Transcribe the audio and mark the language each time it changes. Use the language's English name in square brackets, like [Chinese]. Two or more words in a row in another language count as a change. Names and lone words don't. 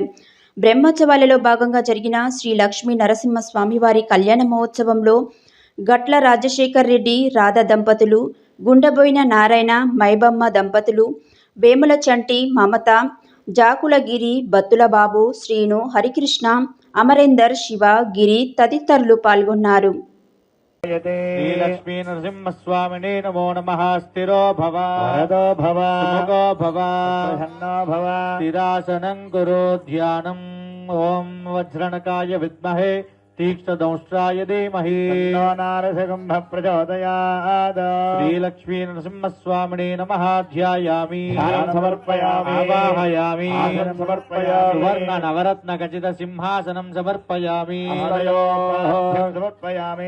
[Telugu] బ్రహ్మోత్సవాలలో భాగంగా జరిగిన శ్రీ లక్ష్మీ నరసింహస్వామి వారి కళ్యాణ మహోత్సవంలో గట్ల రాజశేఖర్ రెడ్డి, రాధా దంపతులు, గుండబోయిన నారాయణ, మైబమ్మ దంపతులు, వేముల చంటి, మమత, జాకులగిరి, బత్తుల బాబు, శ్రీను, హరికృష్ణ, అమరేందర్, శివ, గిరి తదితరులు పాల్గొన్నారు. [Sanskrit] లక్ష్మీ నరసింహస్వామినే నమో నమః. స్థిరో భవ, వరదో భవ, సుముఖో భవ, ప్రసన్నో భవ, స్థిరాసనం కురు ధ్యానం. ఓం వజ్రణకాయ విద్మహే तीक्ष्णदंष्ट्राय धीमहि तन्नो नारसिंह प्रचोदयात्. श्रीलक्ष्मी नरसिंहस्वामिने नमः. ध्यायामि, समर्पयामि, आवाहयामि, समर्पयामि. सुवर्ण नवरत्न खचित सिंहासनं समर्पयामि. समर्पयामि.